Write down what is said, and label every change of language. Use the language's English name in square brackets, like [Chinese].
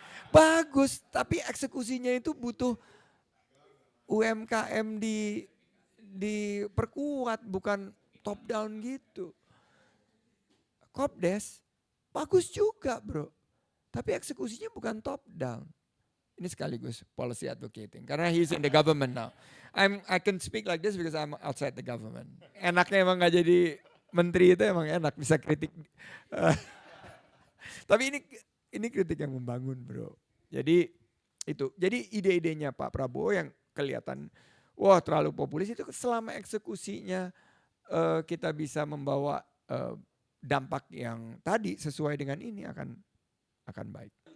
[Indonesian] Bagus, tapi eksekusinya itu butuh UMKM diperkuat, bukan top down gitu. Kopdes bagus juga bro, tapi eksekusinya bukan top down. Ini sekaligus [English] policy advocating, [Indonesian] karena [English] he's in the government now. I can speak like this because I'm outside the government. [Indonesian] Enaknya emang gak jadi menteri itu emang enak bisa kritik. Eh, Tapi ini kritik yang membangun, bro. Jadi itu. Jadi ide-idenya Pak Prabowo yang kelihatan wah terlalu populis itu selama eksekusinya kita bisa membawa dampak yang tadi sesuai dengan ini akan baik.